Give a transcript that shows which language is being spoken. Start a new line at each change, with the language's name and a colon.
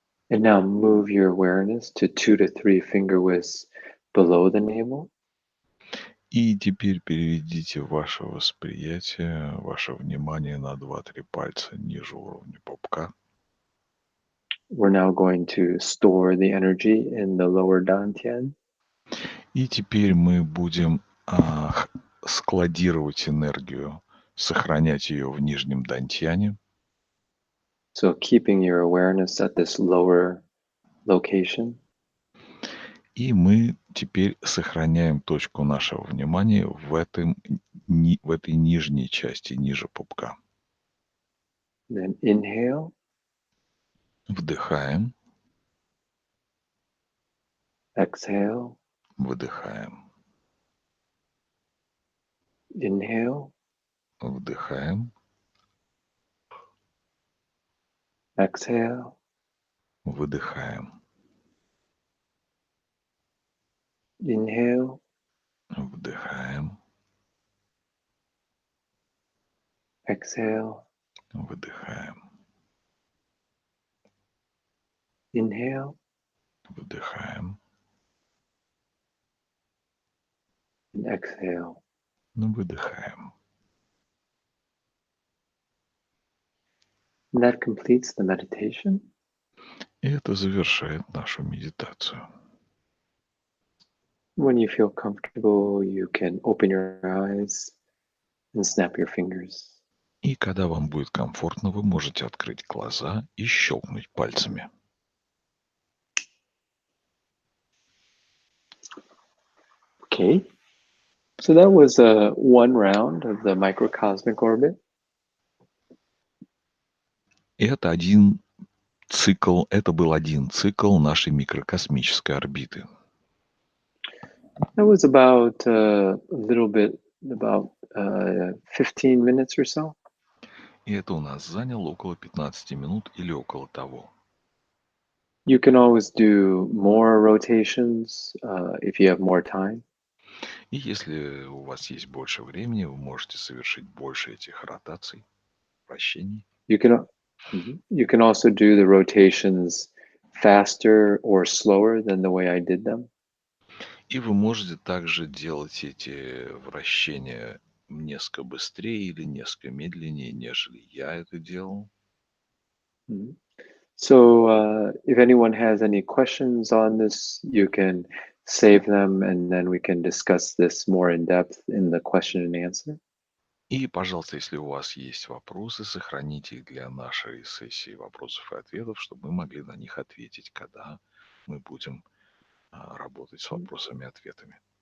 English: And now move your awareness to 2 to 3 finger widths below the navel.
Russian: И теперь переведите ваше восприятие, ваше внимание на 2-3 пальца ниже уровня пупка.
English: We're now going to store the energy in the lower dantian.
Russian: И теперь мы будем складировать энергию, сохранять ее в нижнем дантьяне.
English: So keeping your awareness at this lower location.
Russian: И мы теперь сохраняем точку нашего внимания в в этой нижней части, ниже пупка.
English: Then inhale,
Russian: Вдыхаем,
English: exhale,
Russian: выдыхаем,
English: inhale,
Russian: вдыхаем,
English: exhale,
Russian: выдыхаем,
English: inhale,
Russian: вдыхаем,
English: exhale,
Russian: выдыхаем,
English: inhale,
Russian: вдыхаем,
English: and exhale.
Russian: выдыхаем.
English: And that completes the meditation.
Russian: И это завершает нашу медитацию.
English: When you feel comfortable, you can open your eyes and snap your fingers.
Russian: И когда вам будет комфортно, вы можете открыть глаза и щелкнуть пальцами.
English: Okay. So that was one round of the microcosmic orbit.
Russian: И это был один цикл нашей микрокосмической орбиты.
English: That was about a little bit, about 15 minutes or so.
Russian: И это у нас заняло около 15 минут или около того.
English: You can always do more rotations if you have more time.
Russian: И если у вас есть больше времени, вы можете совершить больше этих ротаций, вращений.
English: You can also do the rotations faster or slower than the way I did them.
Russian: И вы можете также делать эти вращения несколько быстрее или несколько медленнее, нежели я это делал. Mhm.
English: So if anyone has any questions on this, you can save them and then we can discuss this more in depth in the question and answer.
Russian: И, пожалуйста, если у вас есть вопросы, сохраните их для нашей сессии вопросов и ответов, чтобы мы могли на них ответить, когда мы будем работать с вопросами и ответами.